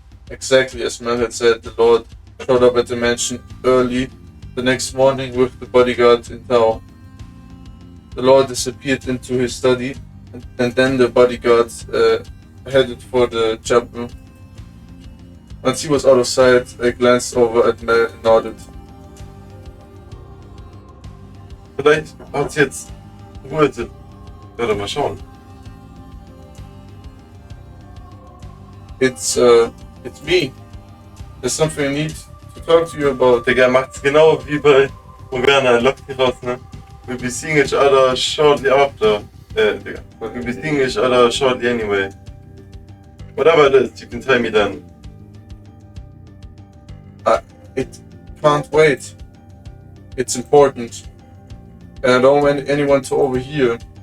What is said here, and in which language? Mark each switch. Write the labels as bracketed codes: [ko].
[en] Exactly as Mel had said, the Lord showed up at the mansion early the next morning with the bodyguard in tow. The Lord disappeared into his study, and then the bodyguard headed for the chapel. Once he was out of sight, I glanced over at Mel and nodded. [de] Vielleicht hat's jetzt Ruhe. Warte mal schauen. [en] It's me. There's something I need to talk to you about. [de] Digga, er macht's genau wie bei Morgana, er lockt mich raus, ne? [en] We'll be seeing each other shortly after. Digga. We'll be seeing each other shortly anyway. Whatever it is, you can tell me then. It can't wait. It's important. And I don't want anyone to overhear.